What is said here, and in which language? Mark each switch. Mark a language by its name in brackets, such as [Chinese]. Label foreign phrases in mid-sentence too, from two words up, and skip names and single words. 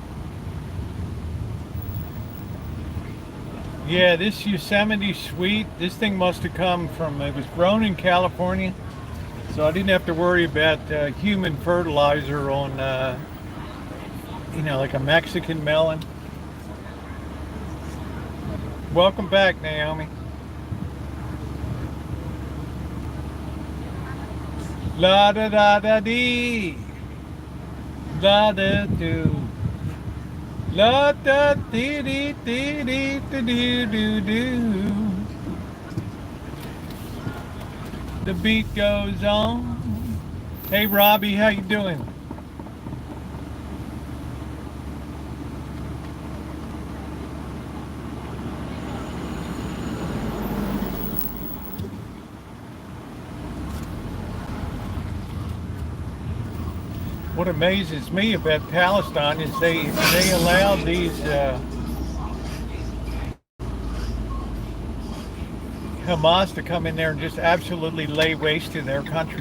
[English] Yeah, this Yosemite sweet, this thing must have come from, it was grown in California, so I didn't have to worry about human fertilizer on, like a Mexican melon. Welcome back, Naomi. La da da da dee, la da do. La da dee dee dee dee dee doo doo. The beat goes on. Hey Robbie, how you doing? What amazes me about Palestine is they allowed these Hamas to come in there and just absolutely lay waste to their country.